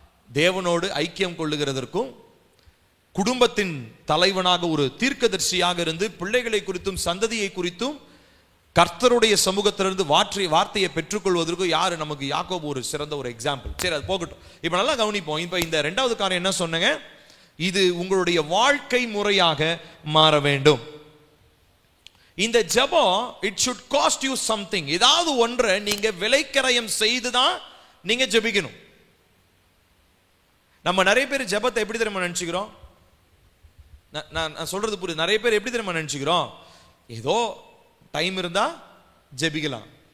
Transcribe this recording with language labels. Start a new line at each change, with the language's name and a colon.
Tamil: தேவனோடு ஐக்கியம் கொள்ளுகிறதற்கும், குடும்பத்தின் தலைவனாக ஒரு தீர்க்கதரிசியாக இருந்து பிள்ளைகளை குறித்தும் சந்ததியை குறித்தும் கர்த்தருடைய சமூகத்திலிருந்து வார்த்தையை பெற்றுக்கொள்வதற்கும் யாரு நமக்கு? யாக்கோபு ஒரு சிறந்த ஒரு எக்ஸாம்பிள். சரி, அது போகட்டும். இப்ப நல்லா கவனிப்போம். இப்ப இந்த 2வது காரியம் என்ன சொன்னங்க, இது உங்களுடைய வாழ்க்கை முறையாக மாற வேண்டும். இந்த ஜெபம்
English: It should cost you something.
Tamil: ஏதாவது ஒன்றை நீங்க விலைக்கிரயம் செய்து தான் நீங்க ஜெபிக்கணும். நம்ம நிறைய பேர் ஜெபத்தை எப்படி தெரியுமா நினைச்சுக்கிறோம்? நான் சொல்றது புரியுது. நிறைய பேர் எப்படி தெரியுமா நினைச்சுக்கிறோம், ஏதோ டைம் இருந்தா ஜெபிக்கலாம்.